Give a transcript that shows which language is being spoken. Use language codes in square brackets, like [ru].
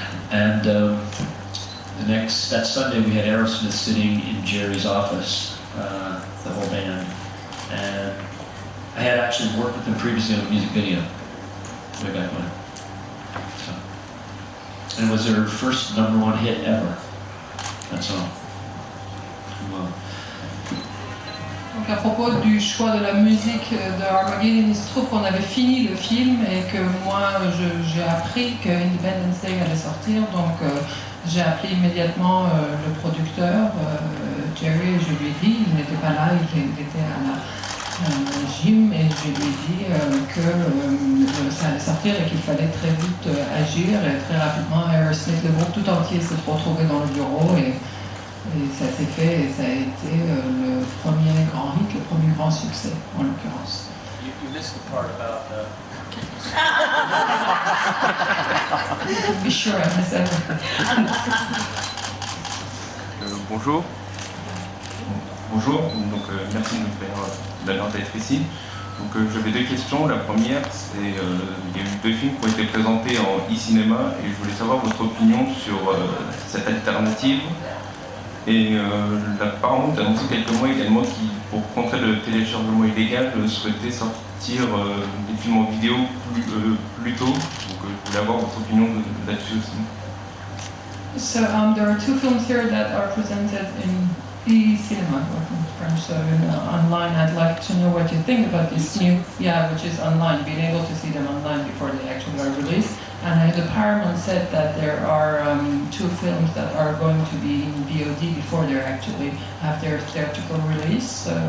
[en] And that Sunday we had Aerosmith sitting in Jerry's office, the whole band. And I had actually worked with them previously on a music video, way back when. So, and it was their first #1 hit ever. That's all. Well, [fr] Donc à propos du choix de la musique de Armageddon, il se trouve qu'on avait fini le film et que moi j'ai appris que Independence Day allait sortir, donc j'ai appelé immédiatement le producteur, Jerry, et je lui ai dit, il n'était pas là, il était à la gym, et je lui ai dit que ça allait sortir et qu'il fallait très vite agir, et très rapidement Aerosmith, le groupe tout entier s'est retrouvé dans le bureau, et ça s'est fait, et ça a été le premier grand hit, le premier grand succès en l'occurrence. [en] you missed the part about Be sure I miss everything. [fr] Bonjour. Bonjour, donc merci de me faire l'honneur d'être ici. Donc j'avais deux questions. La première, c'est il y a eu 2 films qui ont été présentés en e-cinéma et je voulais savoir votre opinion sur cette alternative. Et la Paramount a annoncé quelques mois également qui, pour contrer le téléchargement illégal, souhaitait sortir des films en vidéo plus tôt. Donc je voulais avoir votre opinion là-dessus aussi. [en] So there are 2 films here that are presented in e-cinema, or in French, so online. I'd like to know what you think about this new, which is online, being able to see them online before they actually are released. And the Paramount said that there are 2 films that are going to be in VOD before they actually have their theatrical release.